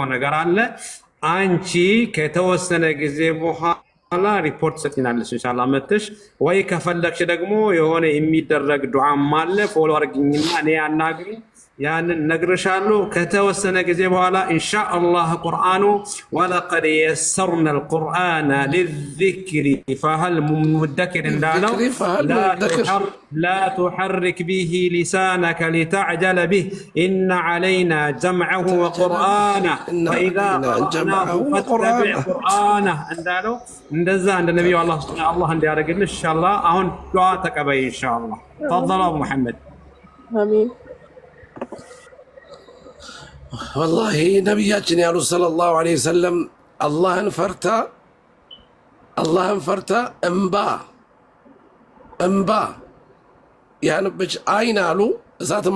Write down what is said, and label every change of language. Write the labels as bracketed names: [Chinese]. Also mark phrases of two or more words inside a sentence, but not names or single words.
[Amharic] ነገር አለ። አንቺ ከተወሰነ ጊዜ በኋላ ሪፖርት ሰጥናለሽ ኢንሻአላህ መጥተሽ ወይ ከፈለግሽ ደግሞ የሆነ የሚደረግ ዱዓም አለ ፎሎ አድርጊኝና እኔ አናግሪኝ ያንን ነግርሻለሁ ከተወሰነ ጊዜ በኋላ ኢንሻአላህ [Arabic] ቁርአኑ ولقد يسرنا القرآن للذكر فهل مدكر እንዳለው لا تحرك به لسانك لتعجل به إن علينا جمعه وقرآنه فإذا قرأناه فاتبع قرآنه [Amharic] እንዳለው እንደዛ እንደ ነብዩ አላህ እንዲያደርግልን ኢንሻአላህ አሁን ዱዓ ተቀበይ ኢንሻአላህ [Arabic] ተፈضل ابو محمد [Amharic] አሚን والله ነብያችን ያሉ [Arabic] صلى الله عليه وسلم [Amharic] አላህን ፈርታ እንባ ያንብች አይን አሉ እሳትም